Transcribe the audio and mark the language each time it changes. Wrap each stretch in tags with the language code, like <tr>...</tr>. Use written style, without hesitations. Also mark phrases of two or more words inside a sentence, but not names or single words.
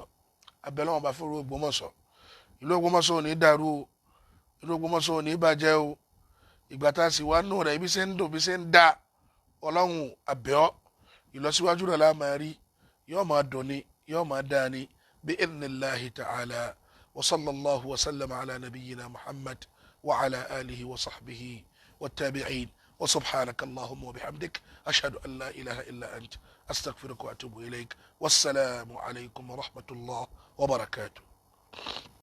<yo>abẹ́lẹ́ wọn bá fún ìlú Ògbómọ̀ṣọ́ ìlú Ògbómọ̀ṣọ́ ò ní dàrú o ìlú Ògbómọ̀ṣọ́ ò ní bàjẹ́ o ìgbà tá a sì wá nù rẹ̀ ibi ṣe ń dùn bí ṣe ń da ọlọ́run àbẹ́ọ́ ìlọsíwájú rẹ̀ la máa rí yóò máa dùn ni yóò máa dáa ni bí</yo> <ar>إذن الله تعالى وصلى الله وسلم على نبينا محمد وعلى آله وصحبه والتابعين وسبحانك اللهم وبحمدك أشهد أن لا إله إلا أنت أستغفرك وأتوب إليك والسلام عليكم ورحمة الله وبركاته.</ar>